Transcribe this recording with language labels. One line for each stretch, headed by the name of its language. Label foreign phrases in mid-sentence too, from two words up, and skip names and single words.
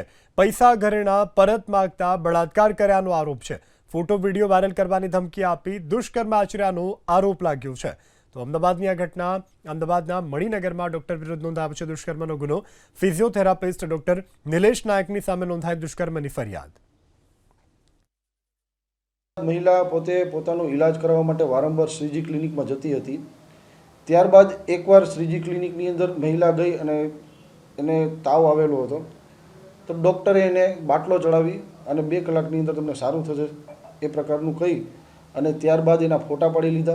Gujarati: પૈસા ઘરેણા પરત માંગતા બળાત્કાર કર્યાનો આરોપ છે। ફોટો વિડીયો વાયરલ કરવાની ધમકી આપી દુષ્કર્મ આચર્યાનો આરોપ લાગ્યો છે। તો અમદાવાદની આ ઘટના અમદાવાદના મણિનગરમાં ડોક્ટર વિરુદ્ધ નોંધાયો છે દુષ્કર્મનો ગુનો। ફિઝિયોથેરાપિસ્ટ ડોક્ટર નિલેશ નાયકની સામે નોંધાઈ દુષ્કર્મની ફરિયાદ। મહિલા પોતે પોતાનો ઇલાજ કરવા માટે વારંવાર શ્રીજી ક્લિનિક માં જતી હતી। ત્યારબાદ એકવાર શ્રીજી ક્લિનિક ની અંદર મહિલા ગઈ અને એને તાવ આવેલો હતો તો ડૉક્ટરે એને બાટલો ચઢાવી અને 2 કલાકની અંદર તમને સારું થશે એ પ્રકારનું કહી અને ત્યારબાદ એના ફોટા પાડી લીધા।